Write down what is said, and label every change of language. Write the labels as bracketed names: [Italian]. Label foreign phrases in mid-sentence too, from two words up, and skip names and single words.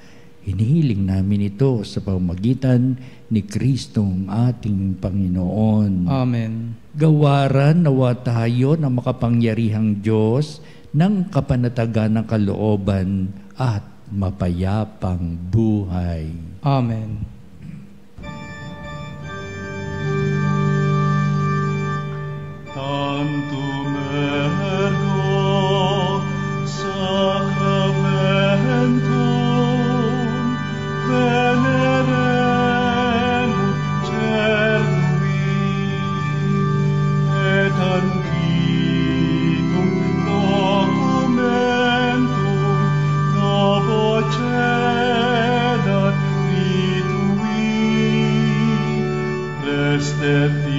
[Filipino] Hinihiling namin ito sa pamamagitan ni Kristong ating Panginoon. Amen. Gawaran nawa tayo ng makapangyarihang Diyos ng kapanatagan ng kalooban at mapayapang buhay. Amen. [Latin] Tantumero sacramentum veneremur cernui et antiquum documentum novo cedat ritui restet